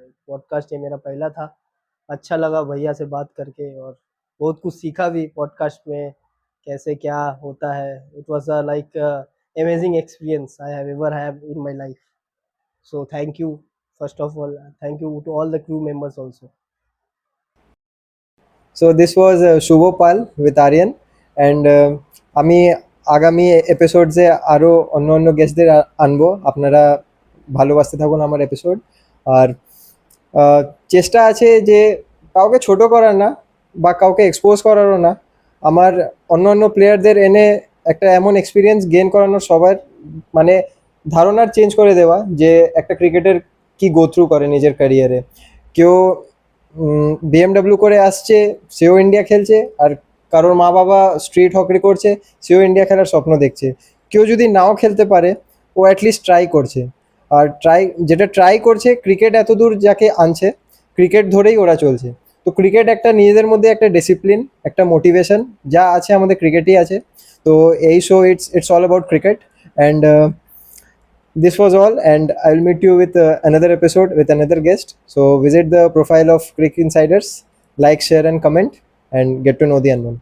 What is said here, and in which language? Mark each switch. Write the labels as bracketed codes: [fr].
[hi] Podcast ये मेरा पहला था। अच्छा लगा भैया से बात करके, और बहुत कुछ सीखा भी पॉडकास्ट में, कैसे क्या होता है। [en] It was a like amazing experience I have ever have in my life. So thank you, first of all thank you to all the crew members also. So this was Shubho Pal with Aryan. [bn] And আমি আগামী এপিসোডসে আরও অন্য অন্য গেস্টদের আনবো। আপনারা ভালোবাসতে থাকুন আমার এপিসোড। আর চেষ্টা আছে যে কাউকে ছোট করার না বা কাউকে এক্সপোজ করারও না, আমার অন্য অন্য প্লেয়ারদের এনে একটা এমন এক্সপিরিয়েন্স গেইন করানোর, সবার মানে ধারণার চেঞ্জ করে দেওয়া যে একটা ক্রিকেটার কি গো থ্রু করে নিজের ক্যারিয়ারে। কেউ বিএমডাব্লিউ করে আসছে, সেও ইন্ডিয়া খেলছে, আর কারোর মা বাবা স্ট্রিট হকি করছে, সেও ইন্ডিয়া খেলার স্বপ্ন দেখছে। কেউ যদি নাও খেলতে পারে, ও অ্যাটলিস্ট ট্রাই করছে। আর যেটা ট্রাই করছে, ক্রিকেট এত দূর যাকে আনছে, ক্রিকেট ধরেই ওরা চলছে। তো ক্রিকেট একটা নিজেদের মধ্যে একটা ডিসিপ্লিন, একটা মোটিভেশন যা আছে আমাদের ক্রিকেটই আছে। তো এই [en] Show it's all about cricket. And this was all, and I will meet you with another episode with another guest. So visit the profile of Cricket Insiders, like, share and comment, and get to know the unknown.